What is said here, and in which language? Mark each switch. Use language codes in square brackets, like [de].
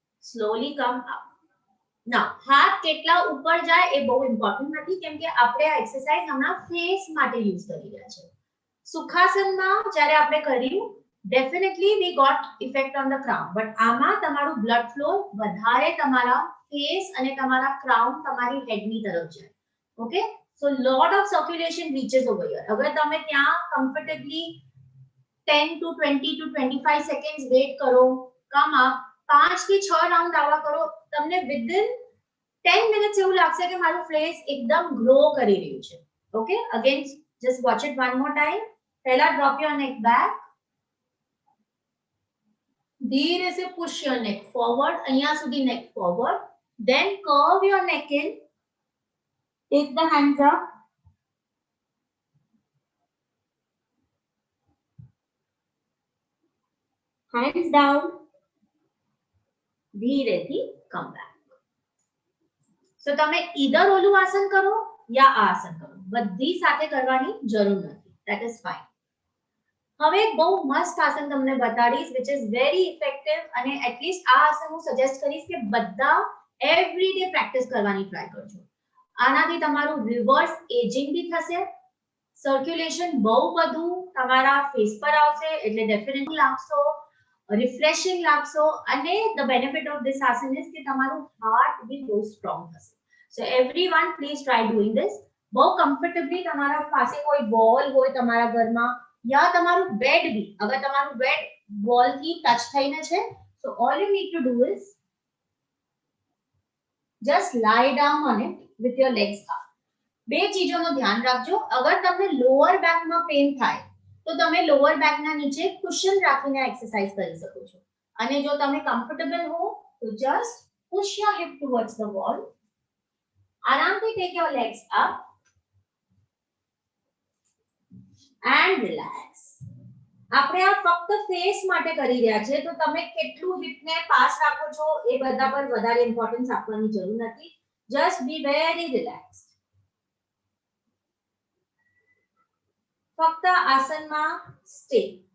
[en] slowly come up. Now [gu] હાથ કેટલા ઉપર જાય એ બહુ ઇમ્પોર્ટન્ટ નથી કેમ કે આપણે આ એક્સરસાઇઝ હમણાં ફેસ માટે યુઝ કરી રહ્યા છે. સુખાસનમાં જ્યારે આપણે કર્યું [en] definitely we got effect on the crown, but [gu] આમાં તમારું blood flow વધારે તમારા face અને તમારા crown તમારી head ની તરફ જાય. [en] Okay, so lot of circulation reaches over here. [gu] અગર તમે ત્યાં comfortably 10 to 20 to 25 seconds wait કરો, come up, 5 થી 6 રાઉન્ડ આવા કરો, તમને [en] within 10 minutes [gu] એવું લાગશે કે મારું ફેસ એકદમ ગ્લો કરી રહ્યું છે. [en] Okay, again just watch it one more time. પહેલા drop your neck back, [gu] ધીરે से [en] push your neck forward, [gu] અહીંયા સુધી [en] neck forward, then curve your neck in, take the hands up, hands down, ધીરેથી come back. [gu] So તમે either ઓલું આસન કરો યા આ આસન કરો, બધી સાથે કરવાની જરૂર નથી. [en] That is fine. [gu] હવે એક બહુ મસ્ત આસન તમને બતાડીશ [en] which is very effective [gu] અને at least આ આસન હું સજેસ્ટ કરીશ કે બધા everyday practice કરવાની ટ્રાય કરજો. આનાથી તમારું રિવર્સ એજિંગ બી થશે, સર્ક્યુલેશન બહુ બધું તમારા ફેસ પર આવશે એટલે ડેફિનેટલી લાગશો, રિફ્રેશિંગ લાગશો અને [en] the benefit of this asana is [gu] કે તમારું હાર્ટ બી બહુ સ્ટ્રોંગ થશે. [en] So everyone please try doing this. [gu] બહુ કમ્ફર્ટેબલી તમારા પાસે કોઈ વોલ હોય તમારા ઘરમાં યા તમારું બેડ બી, અગર તમારું બેડ વોલ થી ટચ થઈને છે, [en] so all you need to do is just lie down on it with your legs up. [gu] બે ચીજોનું ધ્યાન રાખજો, અગર તમને લોઅર બેકમાં પેઇન થાય તો તમે લોઅર બેકના નીચે કુશન રાખીને એક્સરસાઇઝ કરી શકો છો અને જો તમે કમ્ફર્ટેબલ હો તો [en] just push your hip towards the wall. આરામથી take your legs up and relax. [gu] આપણે આ ફક્ત ફેસ માટે કરી રહ્યા છે તો તમે કેટલું હિપને પાસ રાખો છો એ બધા પર વધારે ઇમ્પોર્ટન્સ આપવાની જરૂર નથી. [en] just be very relaxed. [gu] ફક્ત આસનમાં stay.